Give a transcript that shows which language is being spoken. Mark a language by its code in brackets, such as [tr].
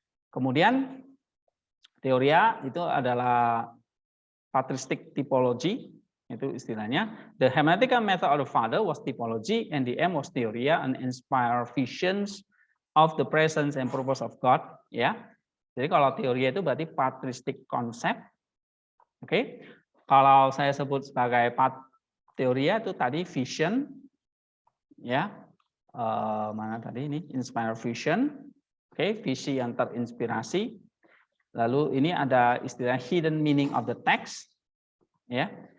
[id] Kemudian teoria itu adalah patristic typology, itu istilahnya. [en] The hermeneutical method of the Father was typology, and the aim was theoria and inspire visions of the presence and purpose of God. [id] Ya, jadi kalau teoria itu berarti patristic concept. Oke, kalau saya sebut sebagai teoria itu tadi vision, ya. Mana tadi ini inspire vision. Oke, visi yang terinspirasi. Lalu ini ada istilah [en] hidden meaning of the text, [id] ya.